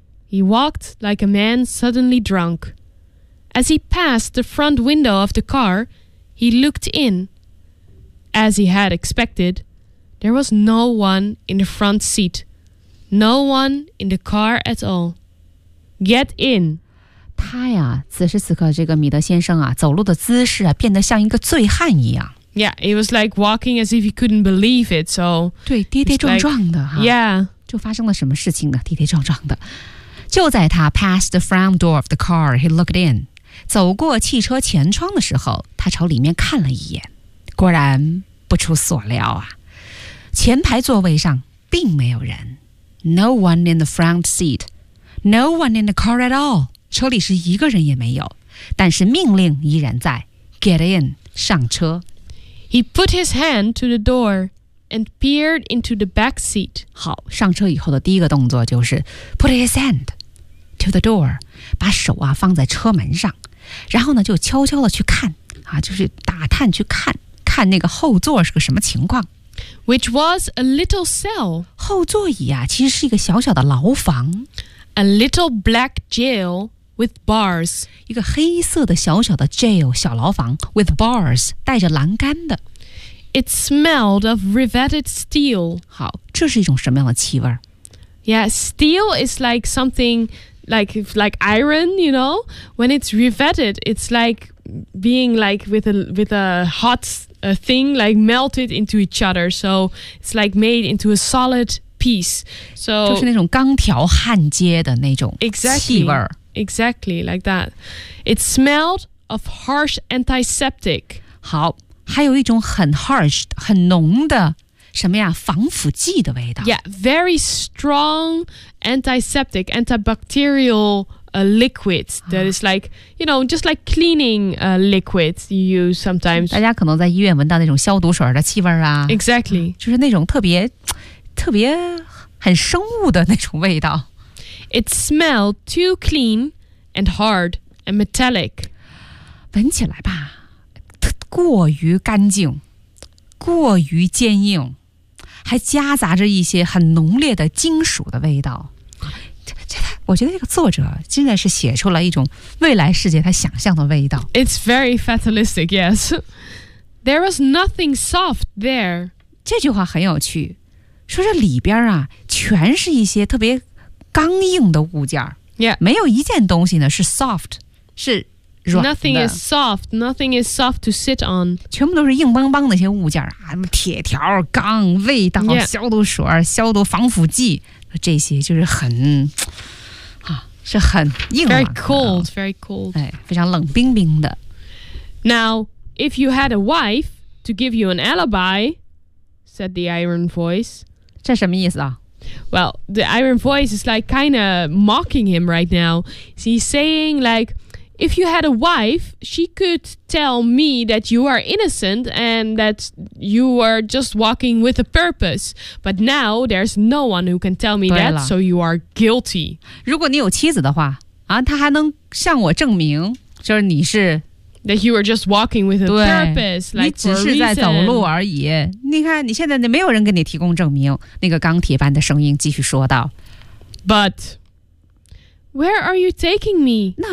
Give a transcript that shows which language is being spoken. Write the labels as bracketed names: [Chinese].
[English] He walked like a man suddenly drunk. As he passed the front window of the car, he looked in. As he had expected,There was no one in the front seat. No one in the car at all. Get in. [Chinese] 他呀，此时此刻这个米德先生啊，走路的姿势啊，变得像一个醉汉一样。 [English] Yeah, he was like walking as if he couldn't believe it, so... [Chinese] 对，跌跌撞撞的哈。 [English] Yeah. [Chinese] 就发生了什么事情呢？跌跌撞撞的。就在他 [English] passed the front door of the car, he looked in. [Chinese] 走过汽车前窗的时候，他朝里面看了一眼。果然不出所料啊。前排座位上并没有人。 [English] No one in the front seat. No one in the car at all. [Chinese] 车里是一个人也没有，但是命令依然在。 [English] Get in. [Chinese] 上车。 [English] He put his hand to the door and peered into the back seat. [Chinese] 好，上车以后的第一个动作就是 [English] put his hand to the door. [Chinese] 把手啊放在车门上，然后呢就悄悄的去看啊，就是打探去看看那个后座是个什么情况。 [English] Which was a little cell. [Chinese] 后座椅啊，其实是一个小小的牢房。 [English] A little black jail with bars. [Chinese] 一个黑色的小小的 jail, 小牢房 [English] with bars, [Chinese] 带着栏杆的。 [English] It smelled of riveted steel. [Chinese] 好，这是一种什么样的气味？ [English] Yeah, steel is like something like iron, you know? When it's riveted, it's like being like with a hot... A thing like melted into each other, so it's like made into a solid piece. So [Chinese] 就是那种钢条焊接的那种气味 [English] exactly like that. It smelled of harsh antiseptic. [Chinese] 好，还有一种很 harsh, 很浓的什么呀？防腐剂的味道。 [English] Yeah, very strong antiseptic, antibacterial. A liquid that is like, you know, just like cleaning liquid you use sometimes. [Chinese] 大家可能在医院闻到那种消毒水的气味啊。 [English] Exactly. [Chinese] 就是那种特别特别很生物的那种味道。 [English] It smelled too clean and hard and metallic. [Chinese] 闻起来吧，过于干净，过于坚硬，还夹杂着一些很浓烈的金属的味道。我觉得这个作者真的是写出了一种未来世界他想象的味道。 [English] It's very fatalistic, yes. There was nothing soft there. [Chinese] 这句话很有趣，说这里边啊，全是一些特别刚硬的物件。 [English] Yeah. [Chinese] 没有一件东西呢是 soft, 是软的。 [English] Nothing is soft, nothing is soft to sit on. [Chinese] 全部都是硬邦邦的一些物件啊，什么铁条、钢、味道、 [English] yeah. [Chinese] 消毒水、消毒防腐剂，这些就是很。是很硬朗的 [English] Very cold, very cold. [Chinese] 哎，非常冷冰冰的。 [English] Now, If you had a wife to give you an alibi, said the iron voice. [Chinese] 这什么意思啊？ [English] Well, the iron voice is like kind of mocking him right now. He's saying like, if you had a wife, she could tell me that you are innocent and that you are just walking with a purpose. But now there's no one who can tell me that, so you are guilty. [Chinese] 如果你有妻子的话，啊，他还能向我证明，就是你是。 [English] That you were just walking with a purpose, like [Chinese] 你只是在走路而已。你看，你现在没有人给你提供证明。那个钢铁般的声音继续说道 [English] ：“But where are you taking me?